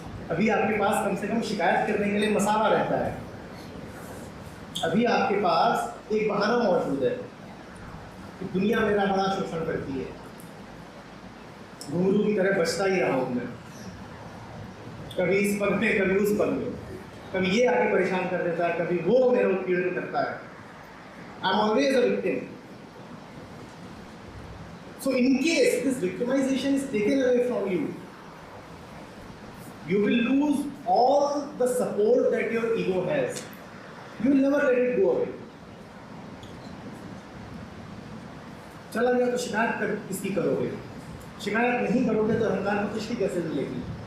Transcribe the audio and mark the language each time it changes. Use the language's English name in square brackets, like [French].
[Hindi] अभी आपके पास कम से कम शिकायत करने के लिए मसाला रहता है, अभी आपके पास एक बहाना मौजूद है कि दुनिया मेरा बड़ा शोषण करती है, घुंघरू की तरह बचता ही रहा हूँ मैं, कभी इस पद में कभी उस पद में, कभी ये आगे परेशान कर देता है, कभी वो मेरा उत्पीड़न करता है। [English] I am always a victim. So in case this victimization is taken away from you, you will lose all the support that your ego has. You will never let it go away. [Hindi] चला गया तो शिकायत कर किसकी करोगे? शिकायत नहीं करोगे तो अहंकार को तुष्टि कैसे मिलेगी?